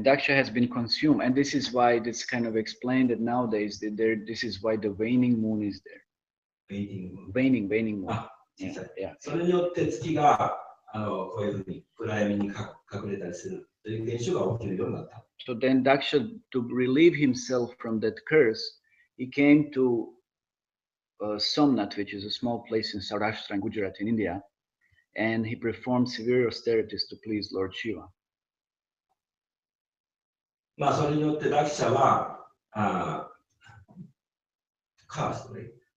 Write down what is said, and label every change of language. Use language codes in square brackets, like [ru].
[en] And Daksha has been consumed, and this is why it's kind of explained that nowadays this is why the waning moon is there. Waning moon. [ja] 小さい。 [en] Yeah. [ja] それによって月がこういうふうに暗闇に隠れたりするという現象が起きるようになった。 [en] So then Daksha, to relieve himself from that curse, he came to Somnath, which is a small place in Saurashtra and Gujarat in India, and he performed severe austerities to please Lord Shiva. [ja] まあそれによってダクシャはカーストね。